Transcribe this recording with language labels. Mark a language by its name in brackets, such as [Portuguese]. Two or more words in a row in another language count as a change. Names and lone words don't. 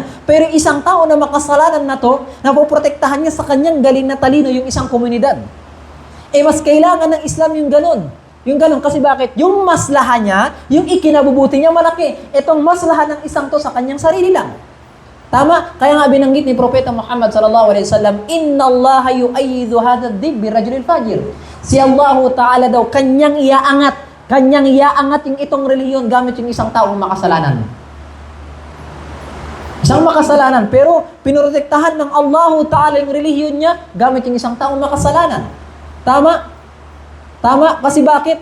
[Filipino] Pero isang tao na makasalanan na to, napoprotektahan niya sa kanyang galing na talino yung isang komunidad. Mas kailangan ng Islam yung ganun. Yung ganun, kasi bakit? Yung maslahan niya, yung ikinabubuti niya malaki. Itong maslahan ng isang to sa kanyang sarili lang. Tama? Kaya nga binanggit ni Propeta Muhammad [Arabic] صلى الله عليه وسلم, "إن الله يؤيد هذا الدين بالرجل الفاجر." [Filipino] Si [Arabic] الله تعالى [Filipino] daw kanyang iaangat yung itong reliyon gamit yung isang taong makasalanan. Isang makasalanan, pero pinoprotektahan ng [Arabic] الله تعالى [Filipino] yung reliyon niya gamit yung isang taong makasalanan. Tama? Tama? Kasi bakit?